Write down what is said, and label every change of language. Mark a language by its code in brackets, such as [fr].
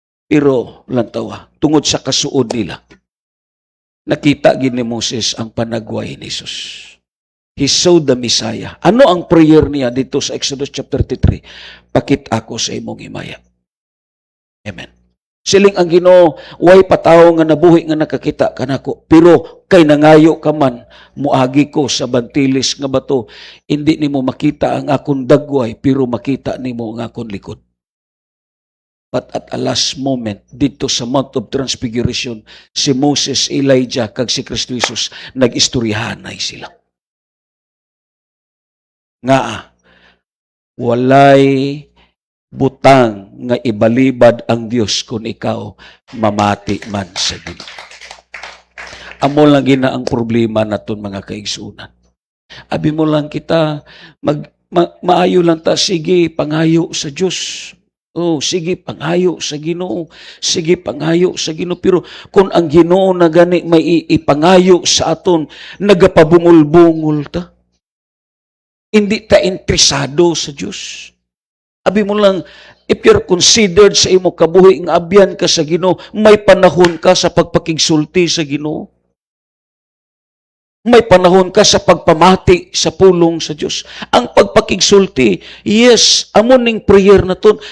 [hil] Pero, lantawa, tungod sa kasuod nila, nakita gid ni Moses ang panagway ni Jesus. [en] He saw the Messiah. [hil] Ano ang prayer niya dito sa Exodus chapter 33? Pakit ako sa imong himaya. Amen. Siling ang Ginoo, way patawo nga nabuhi nga nakakita kanako. Pero kay nangayo ka man, muagi ko sa bantilis nga bato, hindi nimo makita ang akong dagway, pero makita nimo ang akong likod. [en] But at a last moment, [hil] dito sa Mount of Transfiguration, si Moses, Elijah, kag si Kristo Jesus, nag-istoryahanay sila. Nga, walay butang nga ibalibad ang Dios kung ikaw mamati man sa Ginoo. Amo lang gina ang problema naton mga kaigsunan. Abi mo lang kita, maayo lang ta, sige, pangayo sa Diyos. Oh, sige, pangayo sa Ginoo. Sige, pangayo sa Ginoo. Pero kung ang Ginoo na gani may ipangayo sa aton, nagapabungol-bungol ta. Hindi ta interesado sa Diyos. Abi mo lang, [en] if you're considered [hil] sa imo kabuhi nga abyan ka sa Ginoo, may panahon ka sa pagpakigsulti sa Ginoo. May panahon ka sa pagpamati sa pulong sa Diyos. Ang pagpakigsulti, yes, amon ning prayer na ton.